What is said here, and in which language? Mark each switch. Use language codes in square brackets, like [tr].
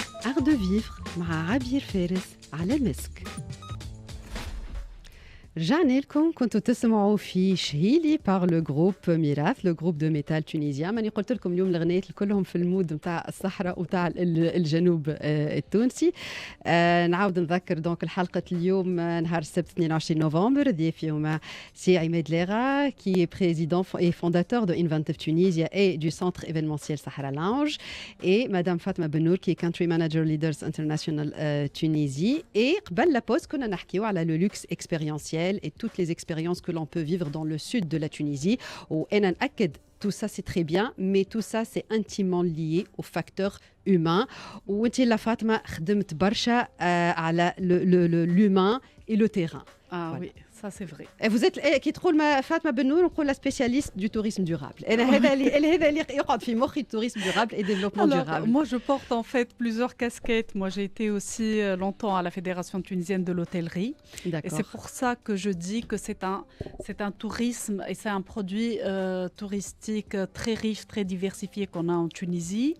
[fr] Art de vivre [ar] مع عبير فارس على مسك. رجعنا لكم كنتوا تسمعوا في شهيلي [fr] par le groupe [ar] ميراث [fr] le groupe de métal tunisien. [ar] ماني قلت لكم اليوم الغنيات كلهم في المود نتاع الصحراء وتاع الجنوب التونسي. نعاود نذكر دونك الحلقة اليوم نهار السبت 22 نوفمبر ضيافي هما سي عماد لاغا [fr] qui est président et fondateur de Inventive Tunisia et du centre événementiel Sahara Lounge et madame Fatma Benour qui est country manager leaders international Tunisie. Et [ar] قبل [fr] la pause [ar] كنا نحكيو على [fr] le luxe expérientiel et toutes les expériences que l'on peut vivre dans le sud de la Tunisie. Tout ça, c'est très bien, mais tout ça, c'est intimement lié au facteur humain. [ar] وانتي لا فاطمة خدمت برشا على [fr] l'humain et le terrain. Ah voilà. Oui, ça c'est vrai. Et vous êtes qui [ar] تقول [fr] Fatma Benour, on la spécialiste du tourisme durable. Elle [ar] يقعد في مخي [fr] tourisme durable et développement durable. Moi, je porte en fait plusieurs casquettes. Moi, j'ai été aussi longtemps à la Fédération tunisienne de l'hôtellerie. Et c'est pour ça que je dis que c'est un tourisme et c'est un produit touristique très riche, très diversifié qu'on a en Tunisie.